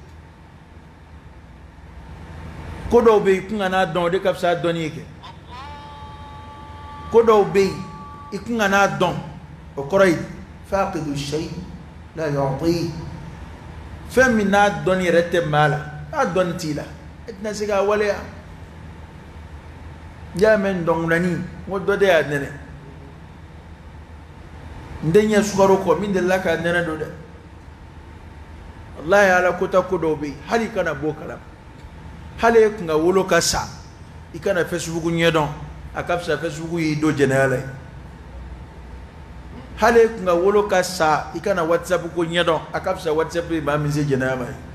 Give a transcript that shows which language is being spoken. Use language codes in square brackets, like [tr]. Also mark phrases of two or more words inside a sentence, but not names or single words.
[bm] ko dɔw bɛ yen i kun ka n'a dɔn o de ka fisa dɔnni ye kɛ ko dɔw bɛ yen i kun ka n'a dɔn o kɔrɔ ye [ar] فاقد شيء لا يعطي [bm] fɛn min n'a dɔnni yɛrɛ tɛ maa la n'a dɔnni t'i la e tɛna se k'a waleya ya men dɔnkilani ngo dɔ de y'a nɛnɛ n den ɲɛ sukaro kɔ min delila k'a nɛnɛ don dɛ wallahi ala kota ko dɔw bɛ yen hali i kana bɔ kalama hali e kun ka wolo ka sa i kana Facebook ɲɛdɔn a ka fisa Facebook y'i don jɛnɛya la ye hali e kun ka wolo ka sa i kana WhatsApp ko ɲɛdɔn a ka fisa WhatsApp ye maa min se jɛnɛya ma ye